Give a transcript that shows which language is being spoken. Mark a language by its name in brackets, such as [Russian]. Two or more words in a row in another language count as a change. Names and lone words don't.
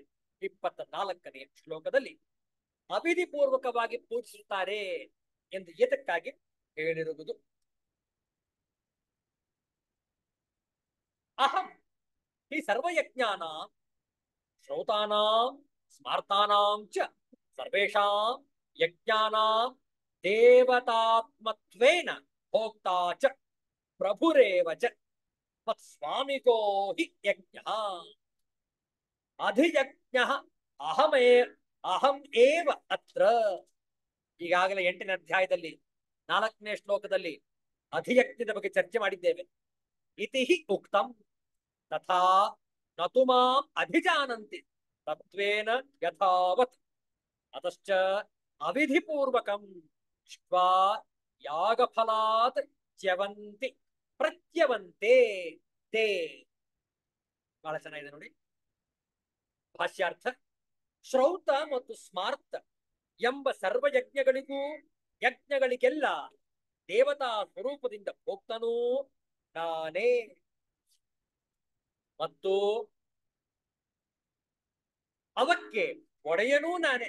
[Kannada] 24ನೇ ಶ್ಲೋಕದಲ್ಲಿ ಅವಿಧಿಪೂರ್ವಕವಾಗಿ ಪೂಜಿಸುತ್ತಾರೆ ಎಂದು ಏತಕ್ಕಾಗಿ ಹೇಳಿರುವುದು. [Sanskrit] ಅಹಂ ಈ ಸರ್ವಯಜ್ಞಾನ ಶ್ರೌತಾನಾಂ ಸ್ಮಾರ್ತಾನಾಂ ಚ ಸರ್ವೇಷಾಂ ಯಜ್ಞಾನಾಂ ದೇವತಾತ್ಮತ್ವೇನ ಭೋಕ್ತಾ ಚ ಪ್ರಭುರೇವ ಚ ಮತ್ಸ್ವಾಮಿಕೋ ಹಿ ಯಜ್ಞಃ ಅಧಿಯಜ್ಞಃ ಅಹಂ ಏವ ಅತ್ರ. [Kannada] ಈಗಾಗಲೇ 8ನೇ ಅಧ್ಯಾಯದಲ್ಲಿ 4ನೇ ಶ್ಲೋಕದಲ್ಲಿ ಅಧಿಯಜ್ಞದ ಬಗ್ಗೆ ಚರ್ಚೆ ಮಾಡಿದ್ದೇವೆ. [Sanskrit] ಇತಿ ಹಿ ಉಕ್ತಂ ತಥಾ ನತು ಮಾಂ ಅಭಿಜಾನಂತಿ ತತ್ವೇನ ಯಥಾವತ್ ಅತಶ್ಚ ಅವಿಧಿಪೂರ್ವಕಂ ಶ್ವಾ ಯಾಗಫಲಾತ್ ಚ್ಯವಂತಿ ಪ್ರತ್ಯವಂತೆ ತೇ. [Kannada] ಬಹಳ ಚೆನ್ನಾಗಿದೆ ನೋಡಿ ಭಾಷ್ಯಾರ್ಥ. ಶ್ರೌತ ಮತ್ತು ಸ್ಮಾರ್ತ ಎಂಬ ಸರ್ವಯಜ್ಞಗಳಿಗೂ ಯಜ್ಞಗಳಿಗೆಲ್ಲ ದೇವತಾ ಸ್ವರೂಪದಿಂದ ಹೋಗ್ತಾನೂ ನಾನೇ. ಮತ್ತು ಅವಕ್ಕೆ ಒಡೆಯನೂ ನಾನೇ.